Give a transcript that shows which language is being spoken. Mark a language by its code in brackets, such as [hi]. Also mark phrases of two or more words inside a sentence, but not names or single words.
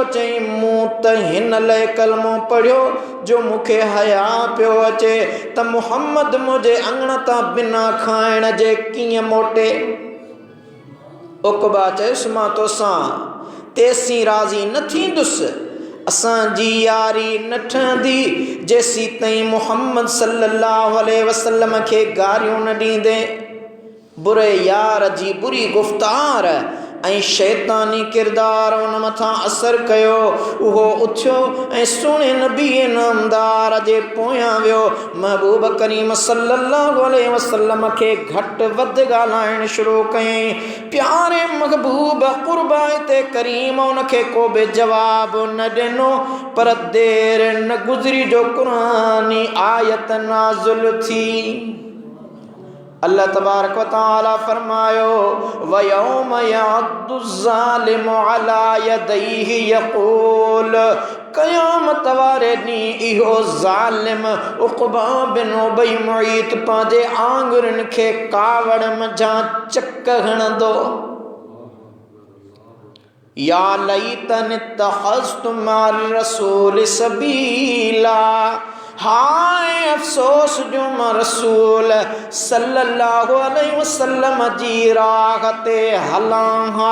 [sd] चई मूं त हिन लाइ कलमो पढ़ियो जो मूंखे हया पियो अचे त मुहम्मद मुंहिंजे अङण तां बिना खाइण जे कीअं मोटे। उक़बा चयुसि मां तोसां तेसीं राज़ी न थींदुसि, असांजी यारी न ठहंदी जेसीं ताईं मुहम्मद [ar] صلى الله عليه وسلم [sd] खे गारियूं न ॾींदे। बुरे यार जी बुरी गुफ़्तार ऐं शैतानी किरदार उन मथां असर कयो। उहो उथियो ऐं सुहिणे नबी नामदार जे पोयां वियो। महबूब करीम [ar] صلى الله عليه وسلم [sd] खे घटि वधि ॻाल्हाइण शुरू कयईं। प्यारे महबूब क़ुर्बा ते करीम उनखे को बि जवाबु न ॾिनो, पर देरि न गुज़री जो क़ुरानी आयत नाज़िल थी। अल्लाह [ar] تبارك وتعالى [sd] फरमायो [ar] ويوم يعض الظالم على يديه يقول, [sd] क़यामत वारे ॾींहुं इहो ज़ालिम उक़बा बिन उबई मुईत पंहिंजे आङुरियुनि खे कावड़ मंझां चक हणंदो। [ar] يا ليتني اتخذت مع الرسول سبيلا, [sd] हाय अफ़सोस जो मां रसूल [ar] صلى الله عليه وسلم [sd] जी राह ते हलां हा।